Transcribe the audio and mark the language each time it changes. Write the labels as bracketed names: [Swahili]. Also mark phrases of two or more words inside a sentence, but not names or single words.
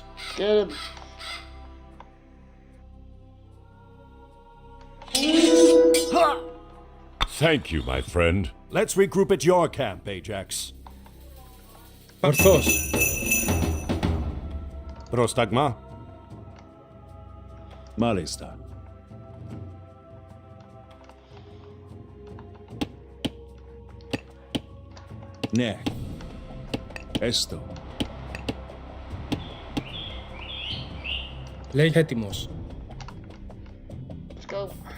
[English] Get him. Thank you, my friend. Let's regroup at your camp, Ajax. [Greek] Ορθώς. Πρόσταγμα. Μάλιστα. Ναι. Έστω. Λέγε έτοιμος. [English] Let's go.